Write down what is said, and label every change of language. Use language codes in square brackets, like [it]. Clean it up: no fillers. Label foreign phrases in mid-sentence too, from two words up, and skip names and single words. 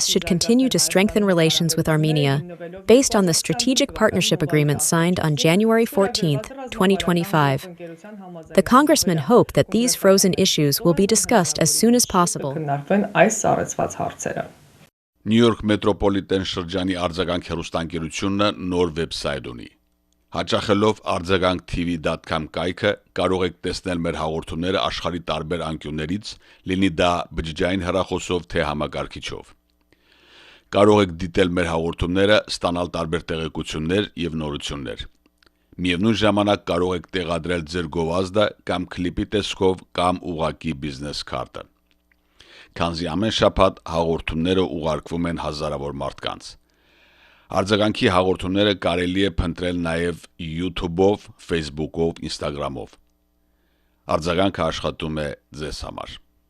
[en] should continue to strengthen relations with Armenia, based on the Strategic Partnership Agreement signed on January 14, 2025. The congressmen hope that these frozen issues will be discussed as soon as possible. [hy] New York Metropolitan շրջանի արձագանք հեռուստաընկերությունը նոր վեբսայթ ունի։ Հաճախելով artsaganktv.com կայքը կարող եք տեսնել մեր հաղորդումները աշխարհի տարբեր անկյուններից, լինի դա բջջային հեռախոսով թե համակարգիչով։ Կարող եք դիտել մեր հաղորդումները, ստանալ տարբեր տեղեկություններ եւ նորություններ։ Միևնույն ժամանակ կարող եք տեղադրել ձեր գովազդը կամ քլիպի տեսքով կամ ուղղակի բիզնես քարտը։ Քանզի ամեն շաբաթ հաղորդումները ուղարկվում են հազարավոր մարդկանց։ Արձագանքի հաղորդումները կարելի է փնտրել նաև YouTube-ով, Facebook-ով, Instagram-ով։ Արձագանքը աշխատում է ձեզ համար։